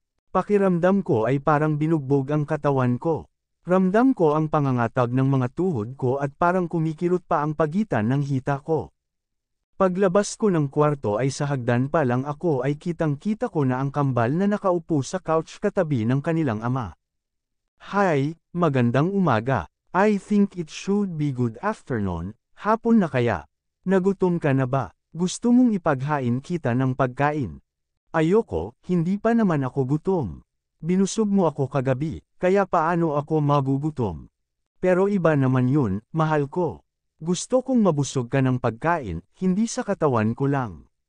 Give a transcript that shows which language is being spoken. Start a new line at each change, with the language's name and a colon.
Filipino: Pakiramdam ko ay parang binugbog ang katawan ko. Ramdam ko ang pangangatag ng mga tuhod ko at parang kumikirot pa ang pagitan ng hita ko. Paglabas ko ng kwarto ay sa hagdan pa lang ako ay kitang-kita ko na ang kambal na nakaupo sa couch katabi ng kanilang ama. Hi, magandang umaga.
English: I think it should be good afternoon,
Filipino: hapon na kaya. Nagutom ka na ba? Gusto mong ipaghain kita ng pagkain? Ayoko, hindi pa naman ako gutom. Binusog mo ako kagabi, kaya paano ako magugutom? Pero iba naman yun, mahal ko. Gusto kong mabusog ka ng pagkain, hindi sa katawan ko lang.